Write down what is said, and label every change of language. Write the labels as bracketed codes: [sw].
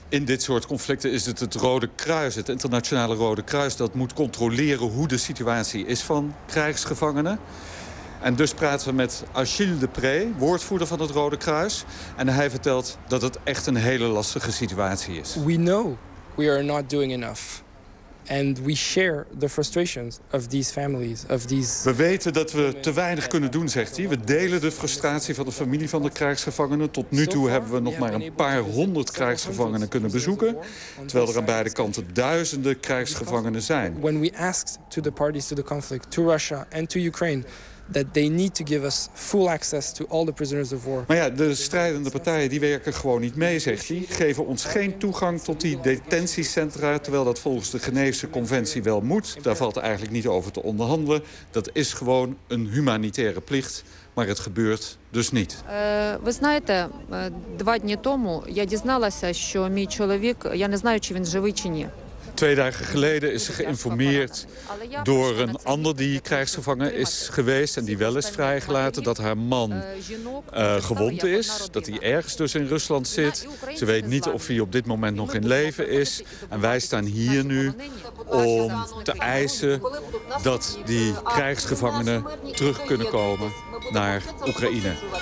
[nl] In dit soort conflicten is het Rode Kruis, het Internationale Rode Kruis, dat moet controleren hoe de situatie is van krijgsgevangenen. En dus praten we met Achille Depree, woordvoerder van het Rode Kruis. En hij vertelt dat het echt een hele lastige situatie is. [en] We know we are not doing enough. And we share the frustrations of these families, of these. [nl] We weten dat we te weinig kunnen doen, zegt hij. We delen de frustratie van de familie van de krijgsgevangenen. Tot nu toe hebben we nog maar een paar honderd krijgsgevangenen kunnen bezoeken, terwijl er aan beide kanten duizenden krijgsgevangenen zijn. [en] When we asked to the parties to the conflict, to Russia and to Ukraine, that they need to give us full access to all the prisoners of war. [nl] Maar ja, de strijdende partijen die werken gewoon niet mee, zegt hij. Geven ons geen toegang tot die detentiecentra, terwijl dat volgens de Geneefse conventie wel moet. Daar valt eigenlijk niet over te onderhandelen. Dat is gewoon een humanitaire plicht, maar het gebeurt dus niet. [uk] Ви знаєте, два дні тому я дізналася, що мій чоловік, я не знаю, чи він живий чи ні. [nl] Twee dagen geleden is ze geïnformeerd door een ander die krijgsgevangen is geweest en die wel is vrijgelaten, dat haar man gewond is, dat hij ergens dus in Rusland zit. Ze weet niet of hij op dit moment nog in leven is. En wij staan hier nu om te eisen dat die krijgsgevangenen terug kunnen komen naar Oekraïne.